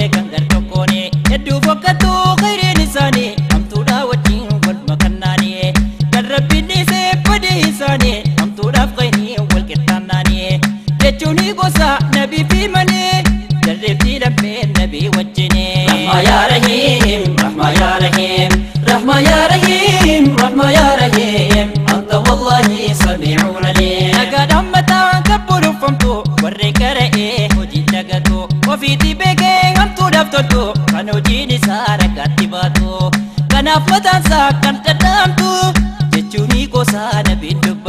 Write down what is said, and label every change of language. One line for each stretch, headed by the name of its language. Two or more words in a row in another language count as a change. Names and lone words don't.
Oromo: Gar tokkooni hedduu fokkattuu khayriin isaanii, hamtuudha wajjin wal makannaani. Kan Rabbiin dhiisee badii isaanii, hamtuudhaaf khayrii wal qixxaannaani. Jechuuni gosa Nabii fi manii, darreetti lammeen Nabii wajjini.
Arabic: رحمة يا رحيم، رحمة يا رحيم. رحمة يا رحيم، رحمة يا رحيم، أنت والله سميع عليم.
Oromo: Nagaadhaan mataan kan bulufamtu, warreen qara'ee hojii dagatu. Ofiitii beekee hamtuudhaaf toltu, kan hojiin isaa raggaatti baatu. Kanaaf mataan isaa kan dhadhaamtu, jechuun hiikoo isaa nabiin